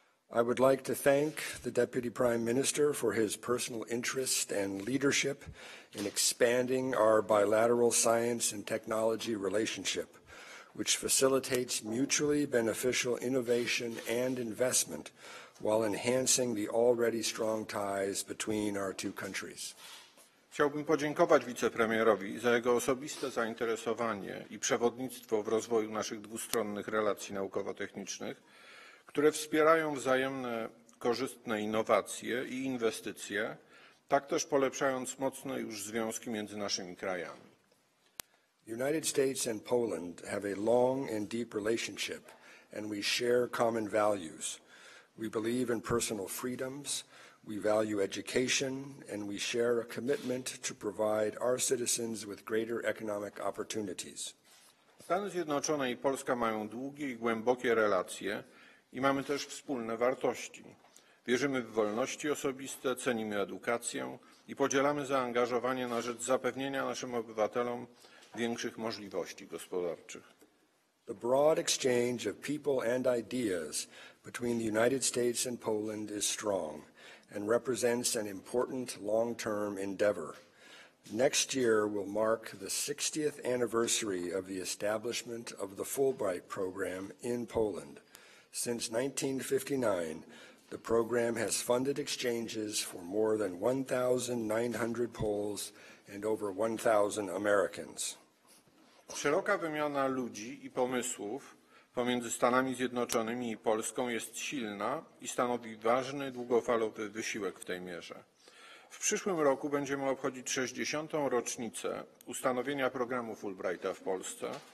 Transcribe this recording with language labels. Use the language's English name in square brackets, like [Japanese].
[English] I would like to thank the Deputy Prime Minister for his personal interest and leadership in expanding our bilateral science and technology relationship, which facilitates mutually beneficial innovation and investment while enhancing the already strong ties between our two countries. [Polish] Chciałbym podziękować wicepremierowi za jego osobiste zainteresowanie i przewodnictwo w rozwoju naszych dwustronnych relacji naukowo-technicznych, które wspierają wzajemne korzystne innowacje i inwestycje, tak też polepszając mocne już związki między naszymi krajami. [English] The United States and Poland have a long and deep relationship, and we share common values. We believe in personal freedoms, we value education, and we share a commitment to provide our citizens with greater economic opportunities. [Polish] Stany Zjednoczone i Polska mają długie i głębokie relacje i mamy też wspólne wartości. Wierzymy w wolności osobiste, cenimy edukację i podzielamy zaangażowanie na rzecz zapewnienia naszym obywatelom większych możliwości gospodarczych. [English] The broad exchange of people and ideas between the United States and Poland is strong and represents an important long-term endeavor. Next year will mark the 60th anniversary of the establishment of the Fulbright program in Poland. Since 1959, the program has funded exchanges for more than 1,900 Poles and over 1,000 Americans. [Polish] Szeroka wymiana ludzi i pomysłów pomiędzy Stanami Zjednoczonymi i Polską jest silna i stanowi ważny, długofalowy wysiłek w tej mierze. W przyszłym roku będziemy obchodzić 60. rocznicę ustanowienia programu Fulbrighta w Polsce,